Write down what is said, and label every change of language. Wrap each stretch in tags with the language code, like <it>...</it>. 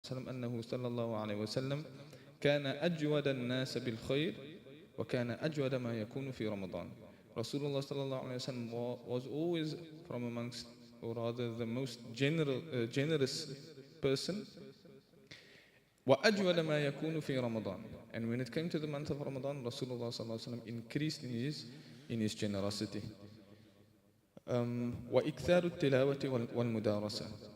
<ar>وسلم أنه صلى الله عليه وسلم كان أجود الناس بالخير وكان أجود ما يكون في رمضان.</ar> <en>Rasulullah sallallahu alayhi wa sallam was always from amongst, or rather the most generous person.</en> <ar>وأجود ما يكون في رمضان.</ar> <en>And when it came to the month of Ramadan, Rasulullah sallallahu alayhi wa sallam increased in his generosity.</en> <ar>وإكثار التلاوة والمدارسة.</ar>